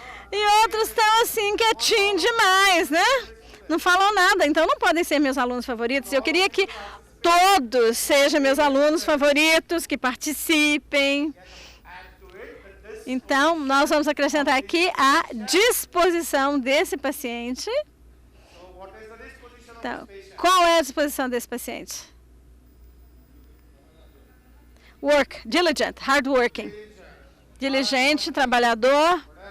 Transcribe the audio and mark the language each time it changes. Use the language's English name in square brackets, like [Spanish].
[Portuguese] E outros estão assim, quietinhos demais, né? Não falam nada, então não podem ser meus alunos favoritos. Eu queria que todos sejam meus alunos favoritos, que participem. [English] Add to it that this. [Portuguese] Então, nós vamos acrescentar aqui a disposição desse paciente. [English] So, what is the disposition of [Portuguese] Então, [English] this patient? [Portuguese] qual é a disposição desse paciente? [English] Work, diligent, hardworking. [Portuguese] Diligente, trabalhador.